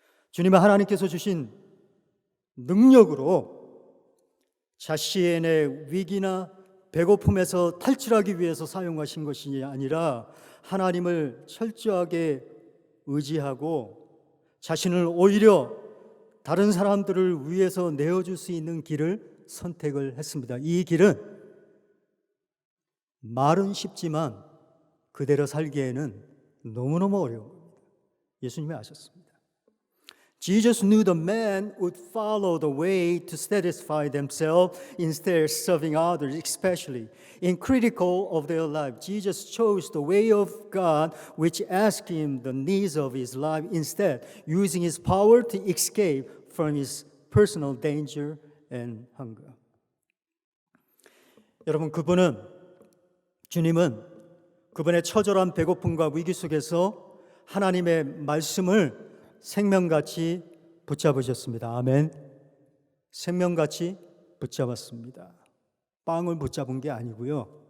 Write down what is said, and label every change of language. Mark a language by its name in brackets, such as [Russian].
[Korean] 주님은 하나님께서 주신 능력으로 자신의 위기나 배고픔에서 탈출하기 위해서 사용하신 것이 아니라 하나님을 철저하게 의지하고 자신을 오히려 다른 사람들을 위해서 내어줄 수 있는 길을 선택을 했습니다. 이 길은 말은 쉽지만 그대로 살기에는 너무너무 어려워요. 예수님이 아셨습니다. [English] Jesus knew the man would follow the way to satisfy themselves instead of serving others, especially in critical of their life. Jesus chose the way of God, which asked him the needs of his life instead, using his power to escape from his personal danger and hunger. [Korean] 여러분, 주님은 그분의 처절한 배고픔과 위기 속에서 하나님의 말씀을 생명같이 붙잡으셨습니다. 아멘. 생명같이 붙잡았습니다. 빵을 붙잡은 게 아니고요.